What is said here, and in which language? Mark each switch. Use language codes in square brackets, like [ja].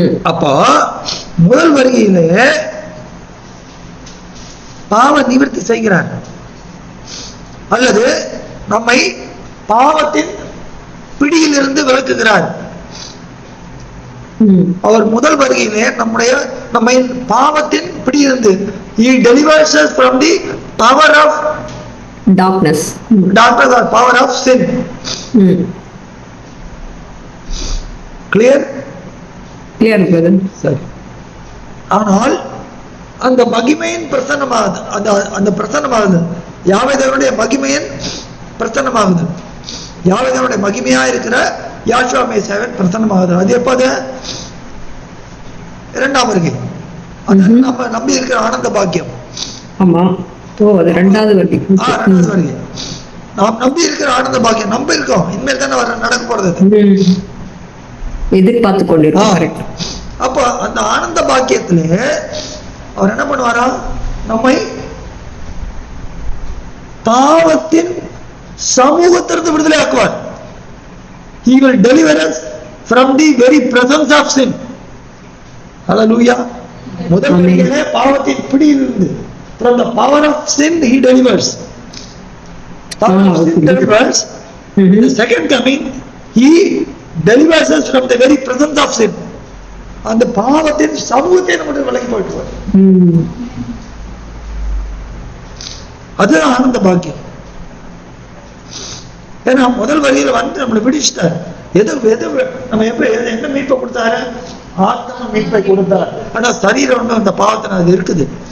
[ta] அப்போ முதல் வருகையிலே பாவ நிவர்த்தி செய்கிறார், அல்லது நம்மை பாவத்தின் பிடியிலிருந்து விலக்குகிறார். அவர் முதல் வருகையிலே நம்முடைய நம்மை பாவத்தின் பிடியிலிருந்து [en] he delivers us from the power of darkness. darkness or power of sin. clear brother. [ta] சரி. ஆனால் அந்த மகிமையின் பிரசன்னமாகுது, அந்த பிரசன்னமாகுது யாவே தேவனுடைய மகிமையின் பிரசன்னமாகுது, யாவே தேவனுடைய மகிமையா இருக்கிற யாஷுவா மேசியாவின் பிரசன்னமாகுது. அது எப்போது? இரண்டாம் வருகை. அது நம்ம நம்பி இருக்கிற ஆனந்த பாக்கியம். ஆமா, அது இரண்டாவது வருகை. இரண்டாவது வருகை நாம் நம்பி இருக்கிற ஆனந்த பாக்கியம். நம்பி இருக்கோம், இனிமேல் தானே நடக்க போறது, எதிர்பார்த்து கொண்டிருக்கோம். அப்போ அந்த ஆனந்த பாக்கியத்திலே அவர் என்ன பண்ணுவாரா? நம்மை பாவத்தின் சமூகத்திலிருந்து விடுதலை ஆக்குவார். [en] He will deliver us from the very presence of sin. Hallelujah. [ta] முதல் வருகையிலே பாவத்தின் பிடியிலிருந்து, [en] from the power of sin he delivers. Power of sin delivers. In the second coming he delivers us from the very presence of sin. [ta] அந்த பாவத்தின் சமூகத்தை நம்முடைய விலகி போயிடுவார். அது ஆனந்த பாக்கியம். ஏன்னா முதல் வரியில வந்து நம்மளை பிடிச்சிட்டார். எது நம்ம என்ன மீட்பை கொடுத்தாரு? ஆத்ம மீட்பை கொடுத்தார். ஆனா சரீரம் வந்து அந்த பாவத்தின அது இருக்குது.